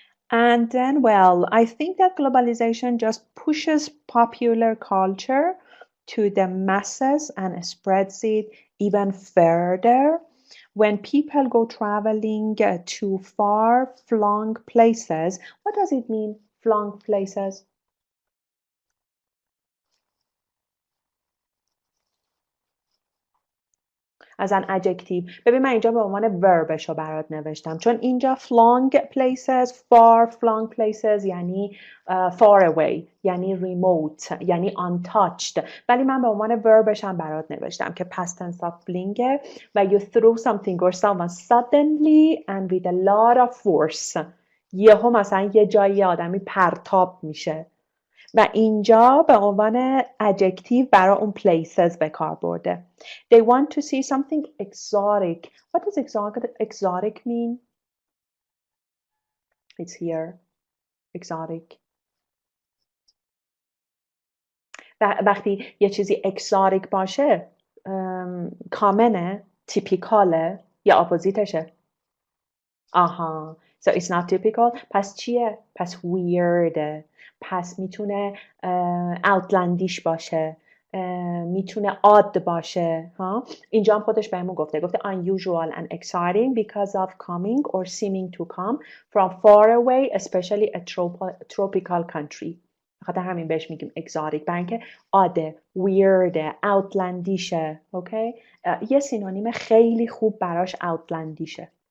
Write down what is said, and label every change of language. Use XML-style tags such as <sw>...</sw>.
<en>And then, well, I think that globalization just pushes popular culture to the masses and spreads it even further. When people go traveling to far-flung places, what does it mean, flung places? از an adjective.</en> <fa>ببین من اینجا به عنوان verbش رو برات نوشتم چون اینجا flung places, far flung places یعنی far away یعنی remote یعنی untouched ولی من به عنوان verbش هم برات نوشتم که</fa> <en>past tense of fling</en> <fa>و</fa> <en>you threw something or someone suddenly and with a lot of force</en> <fa>یهو مثلا یه جایی آدمی پرتاب میشه و اینجا به عنوان adjective برای اون places به کار برده.</fa> <en>They want to see something exotic. What does exotic mean? It's here. Exotic.</en> <fa>وقتی یه چیزی exotic باشه کامنه، تیپیکاله یا اپوزیتشه؟ آها.</fa> <en>So it's not typical.</en> <fa>پس چیه؟ پس weird. پس میتونه outlandish باشه، میتونه odd باشه.</fa> <en>ها؟</en> <fa>اینجا هم خودش بهمون گفته</fa> <en>unusual and exciting because of coming or seeming to come from far away, especially a tropical country.</en> <fa>بخاطر همین بهش میگیم exotic، برای اینکه odd، weird، outlandish. اوکی؟ یه سینونیم خیلی خوب براش outlandish.</fa>